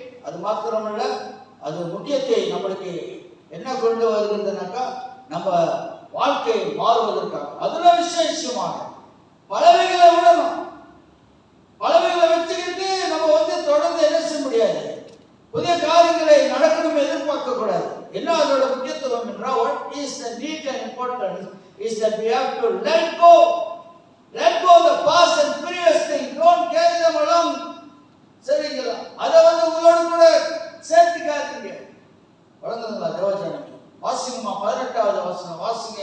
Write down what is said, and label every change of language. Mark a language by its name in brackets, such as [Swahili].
[Tamil] அது மாத்திரமல்ல, அது முக்கியத்தை நம்மளுக்கு என்ன கொண்டு வருகிறதுனாக்கா, நம்ம வாழ்க்கை மாறுவதற்காக. அதுல விசேஷமாக பலவைகளை விடணும். பலவைகளை வச்சுக்கிட்டு நம்ம வந்து தொடர்ந்து என்ன செய்ய முடியாது. புதிய காரியங்களை நடக்கணும் எதிர்பார்க்க கூடாது. என்ன அதோட முக்கியத்துவம் என்றால், [English] what is the need and importance is that we have to let go the past and previous things. Don't carry them along. [Tamil] சரிங்களா? அதை வந்து உங்களோட கூட சேர்த்துக்காதீங்க. வழங்குங்களா? தேவஜனமே, வாசிங்கம்மா 18வது வசனம் வாசிங்க.